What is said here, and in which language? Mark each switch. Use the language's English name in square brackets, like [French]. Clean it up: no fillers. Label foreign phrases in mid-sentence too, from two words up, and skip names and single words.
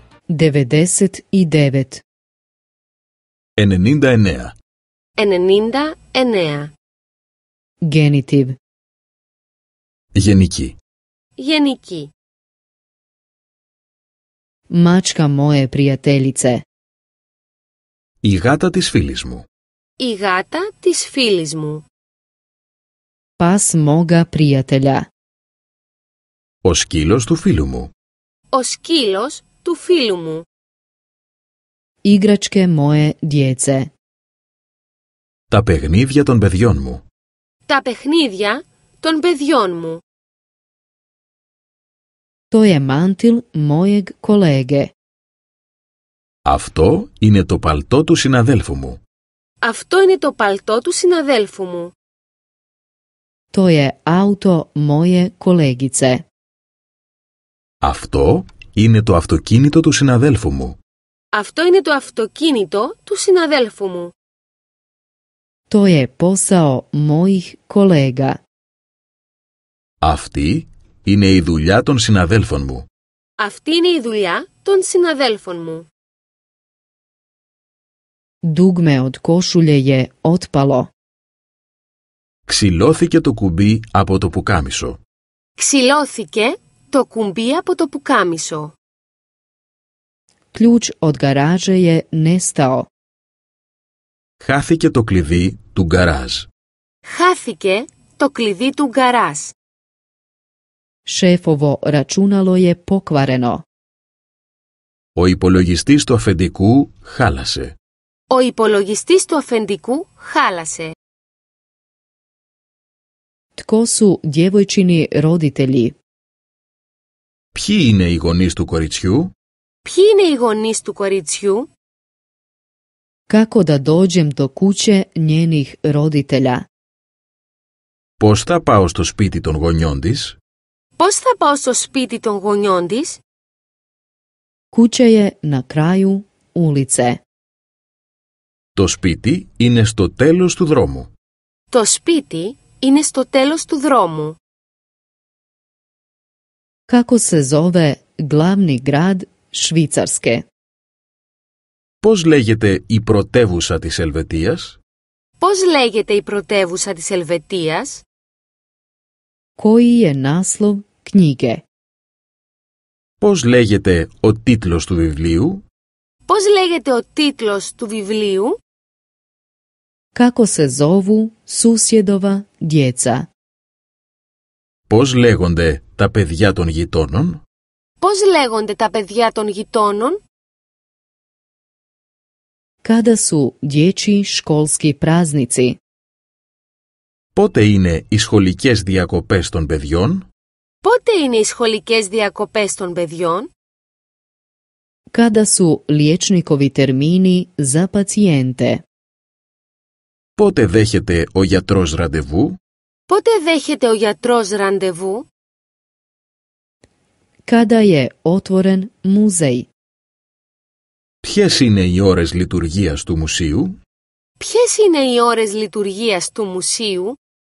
[Croatian] 99. 99. 99. Genitiv. [Greek] Γενική. Γενική. [Croatian] Mačka moje prijateljice. [Greek] Η γάτα της φίλης μου. Η γάτα της φίλης μου. [Croatian] Pas moga prijatelja. [Greek] Ο σκύλος του φίλου μου. Ο σκύλος του φίλου μου. [Croatian] Igračke moje djece. [Greek] Τα παιχνίδια των παιδιών μου. Τα παιχνίδια των παιδιών μου. [Croatian] To je mantil mojeg kolege. [Greek] Αυτό είναι το παλτό του συναδέλφου μου. Αυτό είναι το παλτό του συναδέλφου μου. [Croatian] To je auto moje kolegice. [Greek] Αυτό είναι το αυτοκίνητο του συναδέλφου μου. Αυτό είναι το αυτοκίνητο του συναδέλφου μου. [Croatian] To je posao mojih kolega. [Greek] Αυτή είναι η δουλειά των συναδέλφων μου. Αυτή είναι η δουλειά των συναδέλφων μου. [Croatian] Dugme od košulje je otpalo. [Greek] Ξυλώθηκε το κουμπί από το πουκάμισο. Ξυλώθηκε το κουμπί από το πουκάμισο. [Croatian] Ključ od garaže je nestao. [Greek] Χάθηκε το κλειδί του γκαράζ. Χάθηκε το κλειδί του γκαράζ. [Croatian] Šefovo računalo je pokvareno. [Greek] Ο υπολογιστής του αφεντικού χάλασε. Ο υπολογιστής του αφεντικού χάλασε. [Croatian] Tko su djevojčini roditelji? [Greek] Ποιοι είναι οι γονείς του κοριτσιού? Ποιοι είναι οι γονείς του κοριτσιού? [Croatian] Kako da dođem do kuće njenih roditelja? [Greek] Πώς θα πάω στο σπίτι των γονιών της? Πώς θα πάω στο σπίτι των γονιών της? [Croatian] Kuća je na kraju ulice. [Greek] Το σπίτι είναι στο τέλος του δρόμου. Το σπίτι είναι στο τέλος του δρόμου. [Croatian] Kako se zove glavni grad Švicarske? [Greek] Πώς λέγεται η πρωτεύουσα της Ελβετίας? Πώς λέγεται η πρωτεύουσα της Ελβετίας? [Croatian] Koji je naslov knjige? [Greek] Πώς λέγεται ο τίτλος του βιβλίου? Πώς λέγεται ο τίτλος του βιβλίου? [Croatian] Kako se zovu susjedova djeca? [Greek] Πώς λέγονται τα παιδιά των γειτόνων? Πώς λέγονται τα παιδιά των γειτόνων? [Croatian] Kada su dječji školski praznici? [Greek] Πότε είναι οι σχολικές διακοπές των παιδιών? Πότε είναι οι σχολικές διακοπές των παιδιών? [Croatian] Kada su liječnikovi termini za pacijente? [Greek] Πότε δέχεται ο γιατρός ραντεβού? Πότε δέχεται ο γιατρός ραντεβού? [Croatian] Kada je otvoren muzej? [Greek] Ποιες είναι οι ώρες λειτουργίας του μουσείου? Ποιες είναι οι ώρες λειτουργίας του μουσείου?